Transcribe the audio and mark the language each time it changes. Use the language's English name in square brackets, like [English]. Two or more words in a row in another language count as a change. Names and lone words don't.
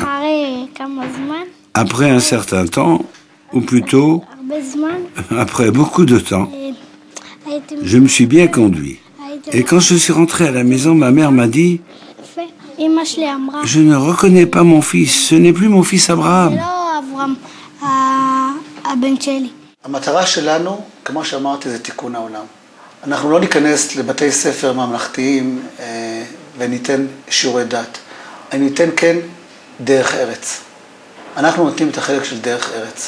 [French] Après un certain temps, ou plutôt, après beaucoup de temps, je me suis bien conduit. Et quand je suis rentré à la maison, ma mère m'a dit « je ne reconnais pas mon fils, ce n'est plus mon fils Abraham ». [Hebrew] המטרה שלנו, כמו שאמרתי, זה תיקון העולם. אנחנו לא ניכנס לבתי ספר ממלכתיים וניתן שיעורי דת. אני ניתן כן דרך ארץ. אנחנו נותנים את החלק של דרך ארץ.